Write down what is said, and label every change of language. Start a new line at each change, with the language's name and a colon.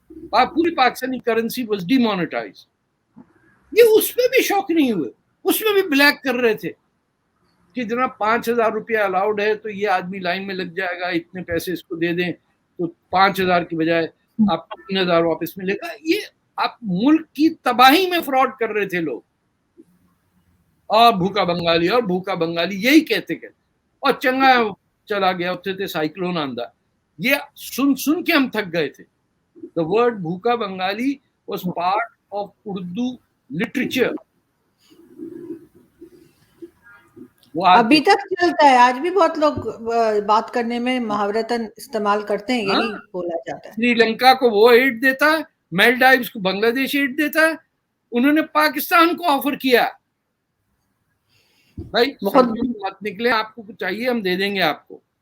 Urdu: پوری Pakistani currency
English: was demonetized.
Urdu: یہ اس پہ بھی شوق نہیں ہوئے, اس میں بھی بلیک کر رہے تھے کہ جناب 5,000 روپیہ الاؤڈ ہے تو یہ آدمی لائن میں لگ جائے گا, اتنے پیسے اس کو دے دیں تو 5,000 کی بجائے آپ 3,000 واپس ملے گا. یہ آپ ملک کی تباہی میں فراڈ کر رہے تھے لوگ. اور بھوکا بنگالی اور بھوکا بنگالی یہی کہتے اور چنگا چلا گیا. اتنے تھے سائیکلون آندہ, یہ سن کے ہم تھک گئے تھے.
English: The word بھوکا Bengali was part of Urdu literature.
Urdu: ابھی تک چلتا ہے, آج بھی بہت لوگ بات کرنے میں محاورتاً استعمال کرتے ہیں, یہی بولا جاتا ہے. سری لنکا کو وہ ایڈ دیتا ہے, میلڈائیوز کو بنگلہ دیش ایڈ دیتا ہے. انہوں نے پاکستان کو آفر کیا, بھائی مت نکلے, آپ کو کچھ چاہیے ہم دے دیں گے آپ کو.